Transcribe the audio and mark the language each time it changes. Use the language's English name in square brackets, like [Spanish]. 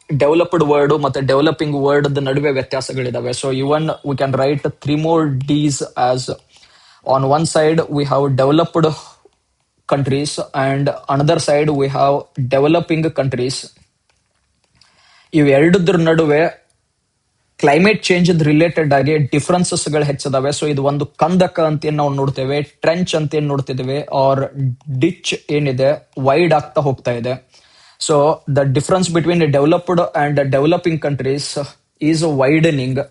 [Kannada] Developed word ಮತ್ತೆ developing word ನಡುವೆ ವ್ಯತ್ಯಾಸಗಳಿದಾವೆ. [English] So even we can write 3 more Ds as on one side we have developed countries and another side we have developing countries. [Kannada] ಇವೆರಡದ್ರ ನಡುವೆ climate change related ಆಗಿ differences ಗಳು ಹೆಚ್ಚಿದಾವೆ. So ಇದು ಒಂದು ಕಂದಕ ಅಂತ ನಾವು ನೋಡ್ತೇವೆ, ಟ್ರೆಂಚ್ ಅಂತ ಏನ್ ನೋಡ್ತಿದ್ದೇವೆ, ಆರ್ ಡಿಚ್ ಏನಿದೆ ವೈಡ್ ಆಗ್ತಾ ಹೋಗ್ತಾ ಇದೆ. [English] So the difference between developed and developing countries is widening.